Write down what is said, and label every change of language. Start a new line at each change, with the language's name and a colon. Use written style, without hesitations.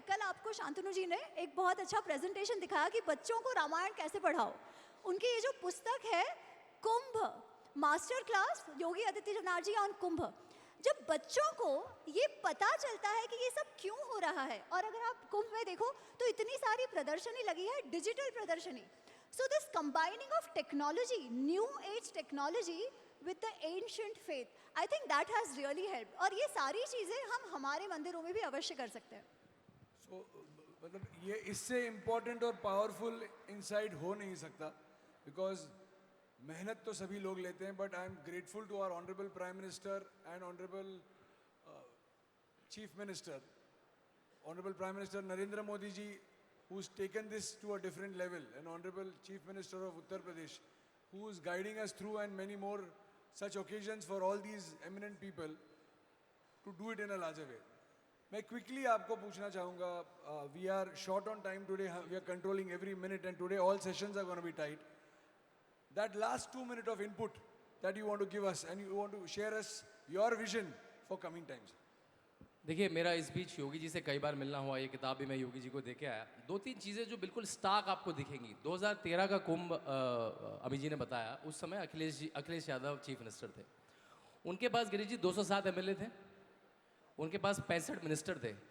Hindi: कल आपको शांतनु जी ने एक बहुत अच्छा प्रेजेंटेशन दिखाया कि बच्चों को रामायण कैसे पढ़ाओ। उनकी ये जो पुस्तक है कुंभ, master class Yogi Adityanath ji on कुंभ, जब बच्चों को ये पता चलता है कि ये सब क्यों हो रहा है, और अगर आप कुंभ में देखो तो इतनी सारी प्रदर्शनी लगी है, डिजिटल प्रदर्शनी।
English: So this combining of technology, new age technology with the ancient faith, I think that has really helped।
Hindi: और ये सारी चीज़ें हम हमारे मंदिरों में भी अवश्य कर सकते हैं। सो मतलब ये इससे इम्पोर्टेंट और पावरफुल इंसाइट हो नहीं सकता, बिकॉज मेहनत तो सभी लोग लेते हैं,
English: But I am grateful to our honourable prime minister and honourable chief minister, honourable prime minister Narendra Modi ji, who's taken this to a different level, and honorable chief minister of Uttar Pradesh, who is guiding us through, and many more such occasions for all these eminent people to do it in a larger way.
Hindi: मैं quickly आपको पूछना चाहूँगा,
English: we are short on time today, we are controlling every minute, and today all sessions are going to be tight. That last 2 minutes of input that you want to give us, and you want to share us your vision for coming times.
Hindi: देखिए, मेरा इस बीच योगी जी से कई बार मिलना हुआ, ये किताब भी मैं योगी जी को देके आया। 2-3 चीज़ें जो बिल्कुल स्टार्क आपको दिखेंगी। 2013 का कुंभ अभी जी ने बताया, उस समय अखिलेश यादव चीफ मिनिस्टर थे। उनके पास गिरीश जी 207 एमएलए थे, उनके पास 65 मिनिस्टर थे।